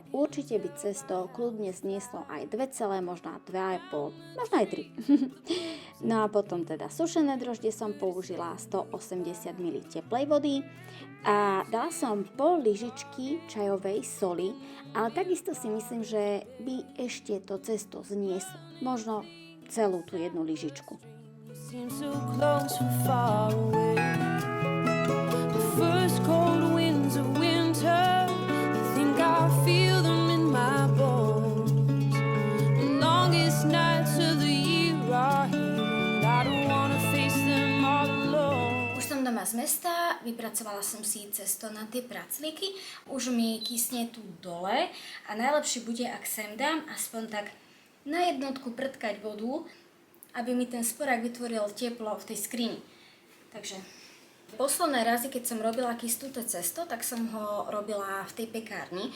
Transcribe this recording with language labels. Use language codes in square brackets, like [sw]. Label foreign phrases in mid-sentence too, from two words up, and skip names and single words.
[sk] Určite by cesto kľudne znieslo aj 2, možno 2,5, možno aj 3. No a potom teda sušené droždie som použila 180 ml teplej vody a dala som pol lyžičky čajovej soli, ale takisto si myslím, že by ešte to cesto znieslo. Možno celú tú jednu lyžičku. [en] Seem so close but far away. The first cold winds of winter, I think I feel them in my bones. The longest nights of the year are here, and I don't wanna face them all alone. [sk] Už som doma z mesta, vypracovala som si cesto na tie praclíky, už mi kysne tu dole a najlepšie bude, ak sem dám aspoň tak na jednotku prtkať vodu, aby mi ten sporák vytvoril teplo v tej skrini. Takže posledné razy, keď som robila kystuté cesto, tak som ho robila v tej pekárni.